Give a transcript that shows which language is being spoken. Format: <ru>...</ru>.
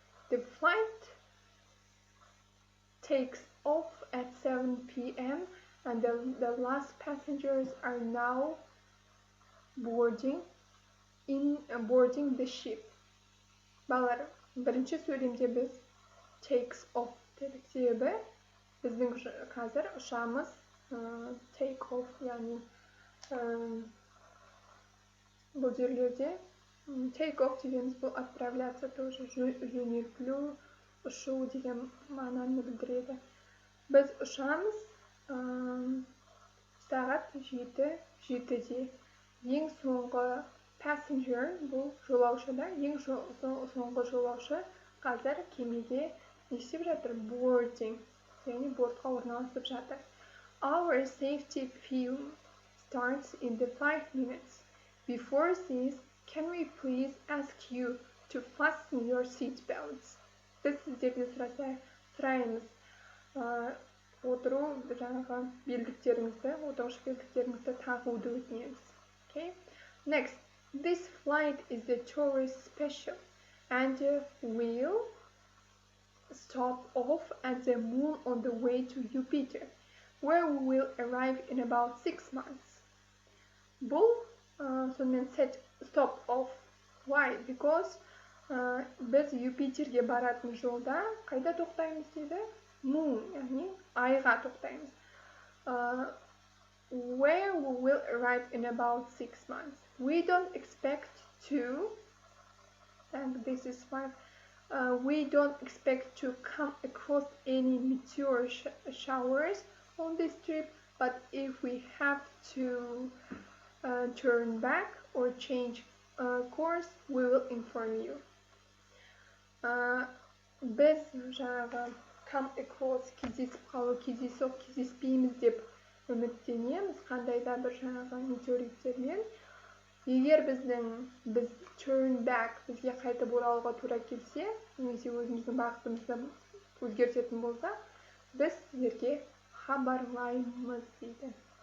<en>The flight takes off at 7 p.m. and the last passengers are now boarding the ship.</en> <kk>Балалар, бірінші сөйлемде біз takes off дедік. Себебі біздің қазір ұшамыз take off, яғни бұл жерлерде take off дегеніміз бұл</kk> <ru>отправляться тоже,</ru> <kk>жөнелтілу, ұшу деген мағынаны білдіреді. Біз ұшамыз сағат 7-де. Ең соңғы passenger бұл жолаушы да, ең соңғы жолаушы қазір кемеде не істеп жатыр? Boarding, яғни бортқа орналасып жатыр.</kk> <en>Our safety film starts in the 5 minutes. Before this, can we please ask you to fasten your seat belts?</en> <kk>Біз сіздерден сұраймыз отыру жаңағы белдіктеріңізді, отырғыш белдіктеріңізді тағуды өтінеміз.</kk> <en>Okay? Next, this flight is the tourist special and will stop off at the moon on the way to Jupiter, where we will arrive in about 6 months.</en> <kk>Бұл сонымен stop off.</kk> <en>Why?</en> <kk>Because біз Юпитерге баратын жолда қайда тоқтаймыз дейді? Moon, яғни айға тоқтаймыз.</kk> <en>Where we will arrive in about 6 months. We don't expect to, and this is 5, we don't expect to come across any meteor showers on this trip, but if we have to turn back or change course, we will inform you.</en> <kk>Біз жаңағы come across, кездесіп қалу, кездеспейміз деп үміттенеміз, қандай да бір жаңағы метеориттермен. Егер біз turn back, бізге қайтып оралуға тура келсе, немесе өзіміздің бағытымызды өзгертетін болса, біз сіздерге хабарлаймыз дейді.</kk>